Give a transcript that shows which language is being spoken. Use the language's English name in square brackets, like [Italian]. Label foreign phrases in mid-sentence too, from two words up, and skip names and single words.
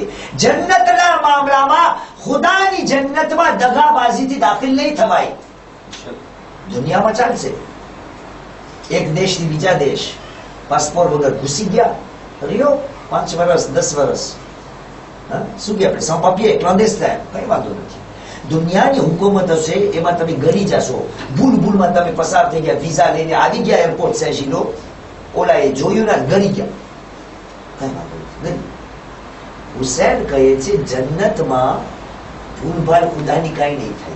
[Gujarati] જન્નતના મામલામાં ખુદાની જન્નતમાં દગાબાજીથી દાખલ નહીં થવાય. દુનિયામાં ચાલશે, એક દેશથી બીજા દેશ પાસપોર્ટ વગર ઘૂસી ગયા, રહ્યો 5 વર્ષ 10 વર્ષ, શું કે આપણે [French] sans papier clandestin, [Gujarati] કઈ વાંધો નથી. દુનિયાની હુકુમત હશે, એમાં તમે ગરી જશો, ભૂલમાં તમે પસાર થઈ ગયા, વિઝા લઈને આવી ગયા એરપોર્ટ સેશીલો, ઓલા એ જોયું ના ગરી ગયા, કઈ વાંધો નથી. હુસૈન કહે છે જન્નતમાં ભૂલભાલ ખુદાની કઈ નહીં થાય.